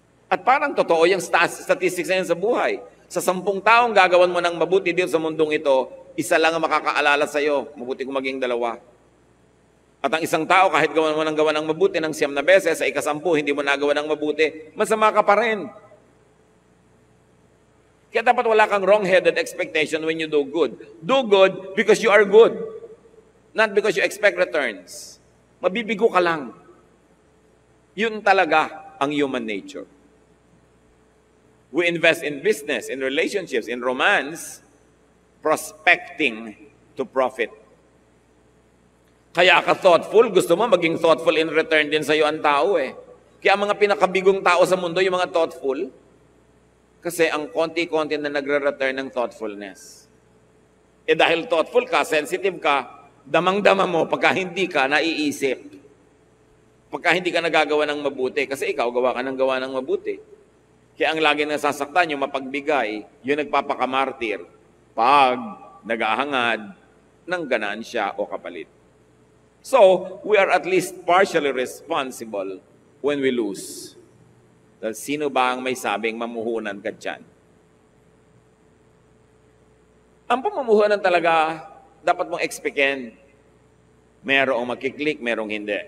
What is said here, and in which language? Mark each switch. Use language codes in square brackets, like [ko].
[tl] At parang totoo yung statistics na yun sa buhay. Sa 10 taong gagawan mo ng mabuti dito sa mundong ito, isa lang ang makakaalala sa iyo. Mabuti kung maging 2. At ang isang tao, kahit gawan mo ng mabuti ng 9 na beses, sa ika-10, hindi mo nagawa ng mabuti, masama ka pa rin. Kaya dapat wala kang [en] wrong-headed expectation when you do good. Do good because you are good. Not because you expect returns. [tl] Mabibigo ka lang. Yun talaga ang [en] human nature. We invest in business, in relationships, in romance, prospecting to profit. [tl] Kaya ka thoughtful, gusto mo maging thoughtful in return din sa iyo ang tao eh. Kaya ang mga pinakabigong tao sa mundo, yung mga thoughtful, kasi ang konti-konti na nagre-return ng thoughtfulness. Dahil thoughtful ka, sensitive ka, damang-dama mo pagka hindi ka naiisip. Pagka hindi ka nagagawa ng mabuti, kasi ikaw gawa ka ng mabuti. Kaya ang lagi nasasaktan, yung mapagbigay, yung nagpapakamartir, pag nag-ahangad ng ganansya o kapalit. [en] So, we are at least partially responsible when we lose. [tl] Dahil sino ba ang may sabing mamuhunan ka dyan? Ang pamumuhunan talaga, dapat mong expectin. Merong makiklik, merong hindi.